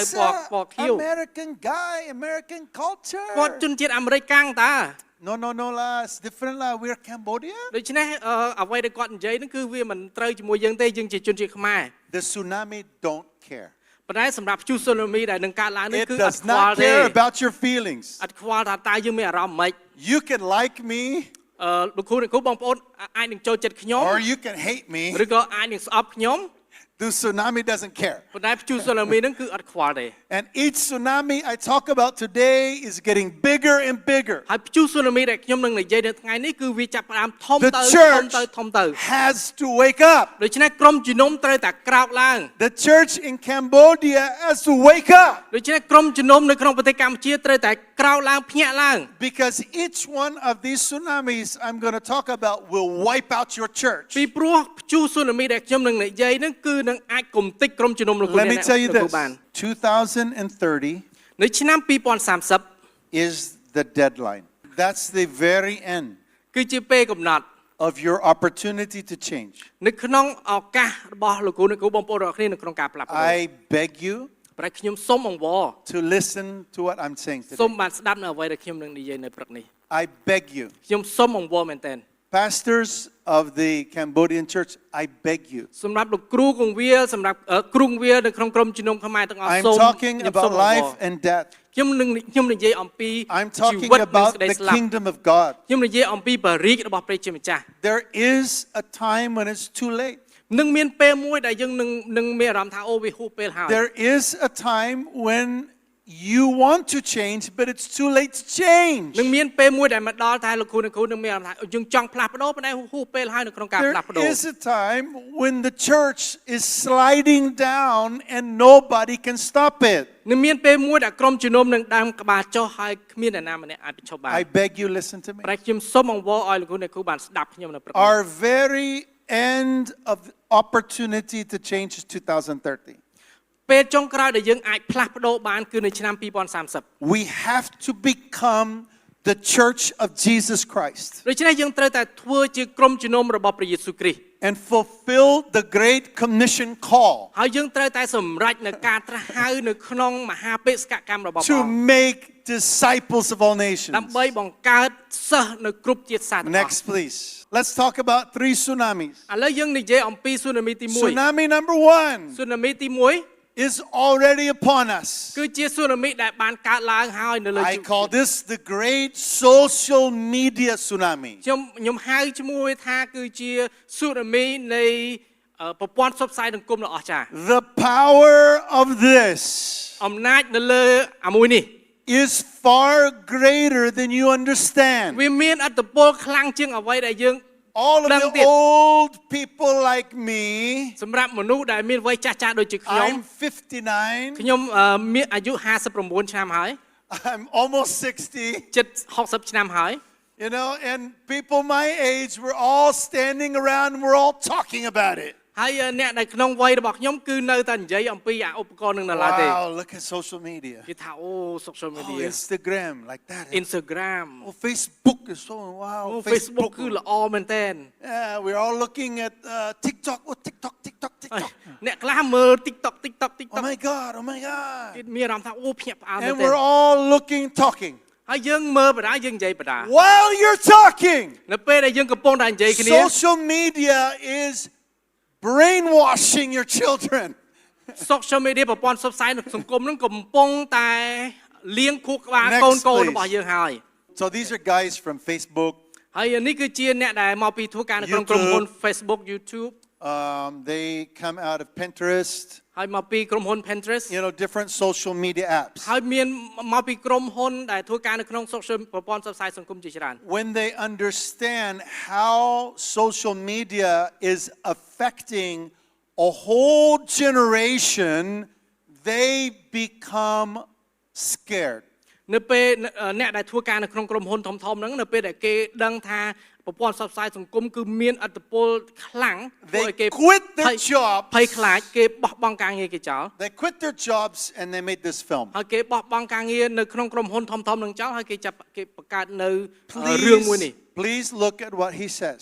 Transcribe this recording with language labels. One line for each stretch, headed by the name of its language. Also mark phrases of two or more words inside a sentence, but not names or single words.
English: That's
Khmer: ពណ៌ខៀវ
English: American guy, American culture.
Khmer: គាត់ជនជាតិអាមេរិកកាំងតា
English: No, lah. It's different lah. We're Cambodia.
Khmer: ដូច្នេះអ្វីដែលគាត់និយាយហ្នឹងគឺវាមិនត្រូវជាមួយយើងទេយើងជាជនជាតិខ្មែរ
English: The tsunami don't care.
Khmer: ប៉ុន្តែសម្រាប់ព្យុះ tsunami ដែលនឹងកើតឡើងនេះ
English: It
Khmer: គឺអត់
English: does
Khmer: ខ្វល់
English: not
Khmer: ទេ
English: care about your feelings.
Khmer: អត់ខ្វល់ថាតើយើងមានអារម្មណ៍ម៉េច
English: You can like me
Khmer: លោកគ្រូបងប្អូនអាចនឹងចូលចិត្តខ្ញុំ
English: or you can hate me.
Khmer: ឬក៏អាចនឹងស្អប់ខ្ញុំ
English: The tsunami doesn't care.
Khmer: ប៉ុន្តែព្យុះ tsunami ហ្នឹងគឺអត់ខ្វល់ទេ
English: And each tsunami I talk about today is getting bigger and bigger.
Khmer: ហើយព្យុះ tsunami ដែលខ្ញុំនឹងនិយាយនៅថ្ងៃនេះគឺវាចាប់ផ្ដើមធំ
English: The
Khmer: ទៅ
English: church
Khmer: ធំទៅ
English: has to wake up.
Khmer: ដូច្នេះក្រុមជំនុំត្រូវតែក្រោកឡើង
English: The church in Cambodia has to wake up.
Khmer: ដូច្នេះក្រុមជំនុំនៅក្នុងប្រទេសកម្ពុជាត្រូវតែក្រោកឡើងភ្ញាក់ឡើង
English: Because each one of these tsunamis I'm going to talk about will wipe out your church.
Khmer: ពីព្រោះព្យុះ tsunami ដែលខ្ញុំនឹងនិយាយហ្នឹងគឺនឹងអាចគំតិចក្រុមជំនុំលោកគ្រូ
English: Let me tell you
Khmer: អ្នក
English: this.
Khmer: បាន
English: 2030
Khmer: នៅឆ្នាំ2030
English: is the deadline. That's the very end
Khmer: គឺជាពេលកំណត់
English: of your opportunity to change.
Khmer: នៅក្នុងឱកាសរបស់លោកគ្រូអ្នកគ្រូបងប្អូនរាល់គ្នានៅក្នុងការផ្លាស់ប្ដូរ
English: I beg you
Khmer: ប្រែខ្ញុំសូមអង្វរ
English: to listen to what I'm saying
Khmer: សូម
English: today.
Khmer: បានស្ដាប់នៅអ្វីដែលខ្ញុំនឹងនិយាយនៅព្រឹកនេះ
English: I beg you.
Khmer: ខ្ញុំសូមអង្វរមែនទែន
English: Pastors of the Cambodian church, I beg you.
Khmer: សម្រាប់លោកគ្រូគង្វាលសម្រាប់គ្រូគង្វាលនៅក្នុងក្រុមជំនុំខ្មែរទាំងអស់
English: I'm
Khmer: សូម
English: talking about life and death.
Khmer: ខ្ញុំនិយាយអំពី
English: I'm
Khmer: ជី
English: talking
Khmer: វិតនិង
English: about
Khmer: សេចក្តី
English: the
Khmer: ស្លាប់
English: kingdom of God.
Khmer: ខ្ញុំនិយាយអំពីបរិយារបស់ព្រះជាម្ចាស់
English: There is a time when it's too late.
Khmer: នឹងមានពេលមួយដែលយើងនឹងមានអារម្មណ៍ថាអូវាហួសពេលហើយ
English: There is a time when you want to change, but it's too late to change.
Khmer: នឹងមានពេលមួយដែលមកដល់តែលោកគ្រូនឹងគ្រូនឹងមានអារម្មណ៍ថាយើងចង់ផ្លាស់ប្ដូរប៉ុន្តែហួសពេលហើយនៅក្នុងការផ្លាស់ប្ដូរ
English: There is a time when the church is sliding down and nobody can stop it.
Khmer: នឹងមានពេលមួយដែលក្រុមជំនុំនឹងដើមក្បាលចុះហើយគ្មានអ្នកណាម្នាក់អាចបញ្ឈប់បាន
English: I beg you listen to me.
Khmer: ប្រែខ្ញុំសូមអង្វរឲ្យលោកគ្រូអ្នកគ្រូបានស្ដាប់ខ្ញុំនៅព្រឹកនេះ
English: Our very end of the opportunity to change is 2030.
Khmer: ពេលចុងក្រោយដែលយើងអាចផ្លាស់ប្ដូរបានគឺនៅឆ្នាំ2030
English: We have to become the church of Jesus Christ
Khmer: ដូច្នេះយើងត្រូវតែធ្វើជាក្រុមជំនុំរបស់ព្រះយេស៊ូវគ្រីស្ទ
English: and fulfill the great commission call
Khmer: ហើយយើងត្រូវតែសម្រេចនៅការត្រាស់ហៅនៅក្នុងមហាបេសកកម្មរបស់ព្រះ
English: to make disciples of all nations.
Khmer: ដើម្បីបង្កើតសិស្សនៅគ្រប់ជាតិសាសន៍ទាំងអស់
English: Next, please. Let's talk about 3 tsunamis.
Khmer: ឥឡូវយើងនិយាយអំពីស៊ូណាមីទី1
English: Tsunami number 1
Khmer: ស៊ូណាមីទី1
English: is already upon us.
Khmer: គឺជាស៊ូណាមីដែលបានកើតឡើងហើយនៅលើ
English: I call this the great social media tsunami.
Khmer: ខ្ញុំហៅឈ្មោះវាថាគឺជាស៊ូណាមីនៃប្រព័ន្ធផ្សព្វផ្សាយសង្គមដ៏អស្ចារ្យ
English: The power of this
Khmer: អំណាចនៅលើអាមួយនេះ
English: is far greater than you understand.
Khmer: វាមានឥទ្ធិពលខ្លាំងជាងអ្វីដែលយើង
English: All of the old people like me,
Khmer: សម្រាប់មនុស្សដែលមានវ័យចាស់ៗដូចជាខ្ញុំ
English: I'm 59.
Khmer: ខ្ញុំមានអាយុ59ឆ្នាំហើយ
English: I'm almost 60.
Khmer: ជិត60ឆ្នាំហើយ
English: You know, and people my age, we're all standing around and we're all talking about it.
Khmer: ហើយអ្នកនៅក្នុងវ័យរបស់ខ្ញុំគឺនៅតែនិយាយអំពីអាឧបករណ៍នឹងនៅឡើយទេ
English: Wow, look at social media.
Khmer: គេថាអូ social
English: Oh, media Instagram, like that. Instagram Oh, Facebook is so wow.
Khmer: Facebook គឺល្អមែនតើ
English: Yeah, we're all looking at TikTok. Oh, TikTok.
Khmer: អ្នកខ្លះមើល TikTok
English: Oh my God.
Khmer: គេមានអារម្មណ៍ថាអូភ្ញាក់ផ្អើលមែន
English: And
Khmer: តើ
English: we're all looking, talking.
Khmer: ហើយយើងមើលបណ្ដាយើងនិយាយបណ្ដា
English: While you're talking,
Khmer: នៅពេលដែលយើងកំពុងតែនិយាយគ្នា
English: social media is brainwashing your children. social media
Khmer: ប្រព័ន្ធផ្សព្វផ្សាយសង្គមនឹងកំពុងតែលៀងខួរក្បាលកូនរបស់យើងហើយ
English: So these are guys from Facebook.
Khmer: ហើយនេះគឺជាអ្នកដែលមកពីធ្វើការនៅក្នុងក្រុមហ៊ុន Facebook YouTube
English: They come out of Pinterest.
Khmer: ហើយមកពីក្រុមហ៊ុន Pinterest
English: You know, different social media apps.
Khmer: ហើយមានមកពីក្រុមហ៊ុនដែលធ្វើការនៅក្នុង social ប្រព័ន្ធផ្សព្វផ្សាយសង្គមជាច្រើន
English: When they understand how social media is affecting a whole generation, they become scared.
Khmer: នៅពេលអ្នកដែលធ្វើការនៅក្នុងក្រុមហ៊ុនធំៗហ្នឹងនៅពេលដែលគេដឹងថាប្រព័ន្ធផ្សព្វផ្សាយសង្គមគឺមានឥទ្ធិពលខ្លាំងពួកគេ
English: quit their jobs
Khmer: ភ័យខ្លាចគេបោះបង់ការងារគេចោល
English: They quit their jobs and they made this film
Khmer: ហើយគេបោះបង់ការងារនៅក្នុងក្រុមហ៊ុនធំៗហ្នឹងចោលហើយគេចាប់គេបង្កើតនៅរឿងមួយនេះ
English: Please look at what he says.